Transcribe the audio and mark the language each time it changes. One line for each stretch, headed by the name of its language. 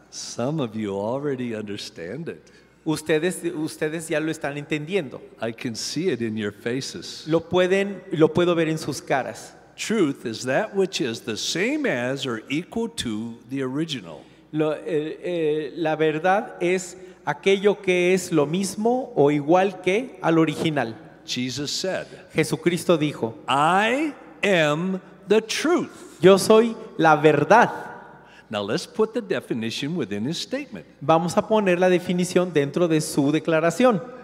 English: Some of you already understand it.
Spanish: Ustedes ya lo están entendiendo.
English: I can see it in your faces.
Spanish: Lo puedo ver en sus caras.
English: Truth is that which is the same as or equal to the original.
Spanish: La verdad es aquello que es lo mismo o igual que al original.
English: Jesus said,
Spanish: Jesucristo dijo,
English: I am the truth.
Spanish: yo soy la verdad.
English: Now let's put the definition within his statement.
Spanish: Vamos a poner la definición dentro de su declaración.